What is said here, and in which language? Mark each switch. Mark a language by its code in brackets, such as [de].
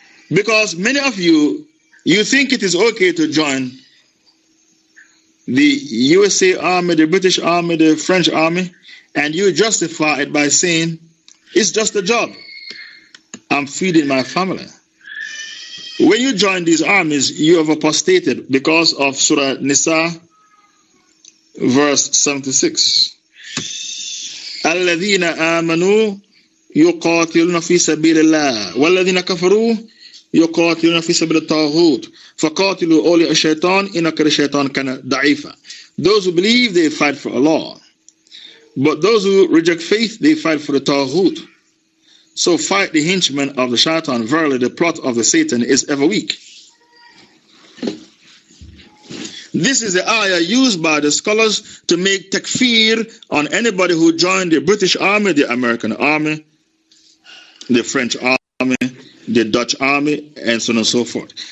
[en] Because many of you think it is okay to join the USA Army, the British Army, the French Army, and you justify it by saying, it's just a job. I'm feeding my family. When you join these armies, you have apostated because of Surah Nisa, verse 76. [ar] الذين آمنوا يقاتلون في سبيل الله والذين كفروا يقاتلون في سبيل الطاغوت فقاتلوا أولياء الشيطان إن كيد الشيطان كان ضعيفا. [en] Those who believe, they fight for Allah, but those who reject faith, they fight for the Taghut. So fight the henchmen of the shaitan. Verily the plot of the Satan is ever weak. This is the ayah used by the scholars to make takfir on anybody who joined the British Army, the American Army, the French Army, the Dutch Army, and so on and so forth.